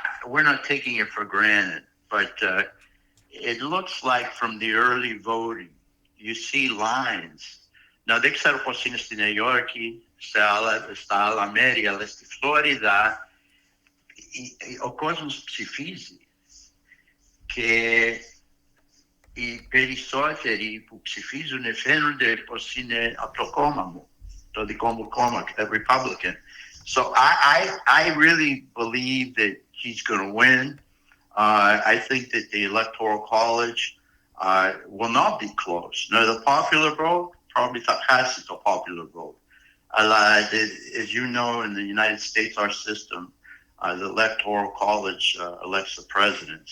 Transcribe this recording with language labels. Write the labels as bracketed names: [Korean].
[English] We're not taking it for granted, but it looks like from the early voting, you see lines. Now, [Greek] δεν ξέρω πώς είναι στη Νέα Υόρκη, στα άλλα μέρη, αλλά στη Φλόριδα ο κόσμος ψηφίζει. Και οι περισσότεροι που ψηφίζουν φαίνονται πως είναι από το κόμμα μου, το δικό μου κόμμα, [English] the Republican. So I really believe that he's going to win. I think that the Electoral College will not be close. Now, the popular vote probably [Greek] θα χάσει το [English] popular vote. [Greek] Αλλά, [English] as you know, in the United States, our system, the Electoral College elects the president.